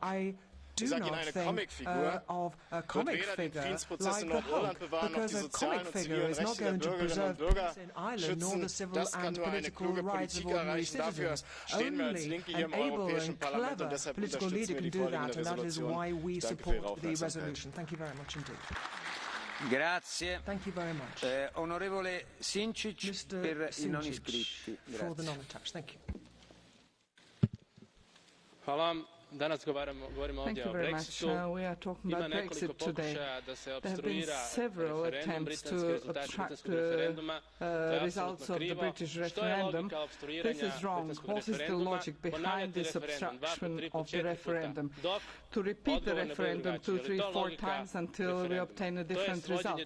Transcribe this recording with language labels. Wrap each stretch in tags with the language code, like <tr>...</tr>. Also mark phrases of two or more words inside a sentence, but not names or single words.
<de>Ich sage Ihnen, eine Comicfigur wird weder den Friedensprozess in Nordirland bewahren, noch die sozialen und zivilen Rechte der Bürgerinnen und Bürger schützen. Das kann nur eine kluge Politik erreichen. Dafür stehen wir als Linke hier im Europäischen Parlament und deshalb unterstützen wir die vorliegende Resolution. Danke für Ihre Aufmerksamkeit.</de> <it>Grazie. Onorevole Sinčić per i non iscritti.</it> <hr>Hvala. Danas govorimo ovdje o Brexitu.</hr> <en>We are talking about Brexit today. There have been several attempts to obstruct the results of the British referendum. This is wrong. What is the logic behind this obstruction of the referendum? To repeat the referendum 2, 3, 4 times until we obtain a different result.</en>